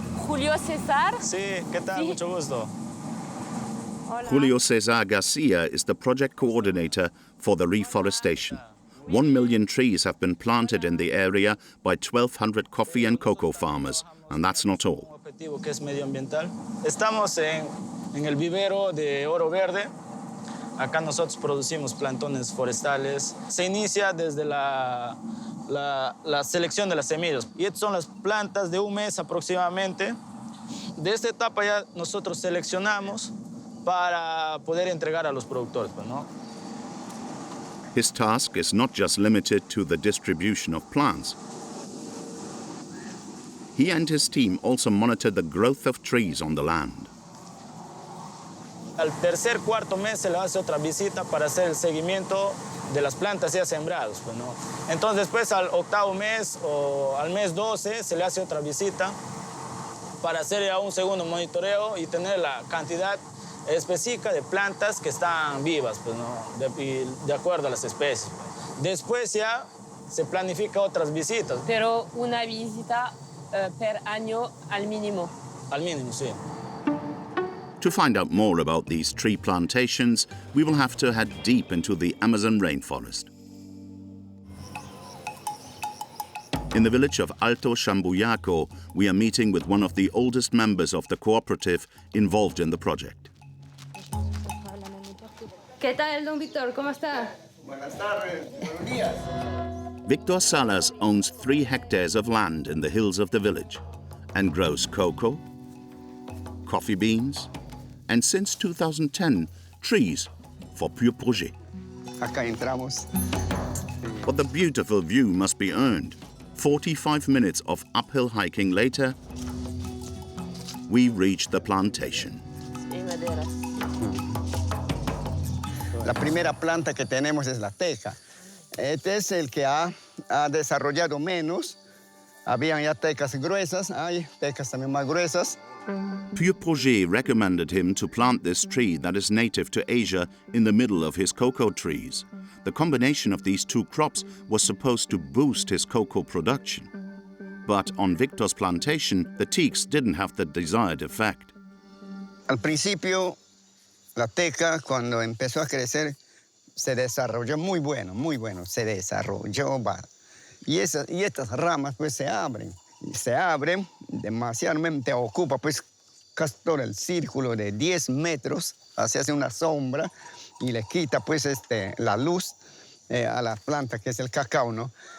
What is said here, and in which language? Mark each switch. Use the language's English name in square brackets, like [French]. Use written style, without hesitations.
[Spanish] Julio César. Sí, ¿qué tal? Mucho gusto. [English] Julio César Garcia is the project coordinator for the reforestation. 1 million trees have been planted in the area by 1,200 coffee and cocoa farmers, and that's not all. [Spanish] Objetivo que es medioambiental. Estamos en el vivero de Oro Verde. Acá nosotros producimos plantones forestales. Se inicia desde la selección de las semillas. Y estas son las plantas de un mes aproximadamente. De esta etapa ya nosotros seleccionamos para poder entregar a los productores, ¿no? [English] His task is not just limited to the distribution of plants. He and his team also monitor the growth of trees on the land. [Spanish] Al tercer, cuarto mes se le hace otra visita para hacer el seguimiento de las plantas ya sembradas, pues, ¿no? Entonces después al octavo mes o al mes 12 se le hace otra visita para hacer ya un segundo monitoreo y tener la cantidad específica de plantas que están vivas, pues, ¿no? de acuerdo a las especies. Después ya se planifica otras visitas. Pero una visita per año al mínimo. Al mínimo, sí. [English] To find out more about these tree plantations, we will have to head deep into the Amazon rainforest. In the village of Alto Shambuyaco, we are meeting with one of the oldest members of the cooperative involved in the project. [Spanish] ¿Qué tal, don Víctor? ¿Cómo está? Buenas tardes. Buenos días. [English] Victor Salas owns 3 hectares of land in the hills of the village and grows cocoa, coffee beans, and since 2010, trees for Pure Projet. [Spanish] Acá entramos. [English] But the beautiful view must be earned. 45 minutes of uphill hiking later, we reach the plantation. [Spanish] La primera planta que tenemos es la teca. Este es el que ha desarrollado menos. Habían ya tecas gruesas, hay tecas también más gruesas. [English] Pure Projet recommended him to plant this tree that is native to Asia in the middle of his cocoa trees. The combination of these 2 crops was supposed to boost his cocoa production. But on Victor's plantation, the teaks didn't have the desired effect. [Spanish] Al principio, la teca, cuando empezó a crecer, se desarrolló muy bueno, se desarrolló. Y estas ramas pues se abren demasiadamente, ocupa pues casi todo el círculo de 10 metros, se hace una sombra y le quita pues la luz a la planta que es el cacao, ¿no?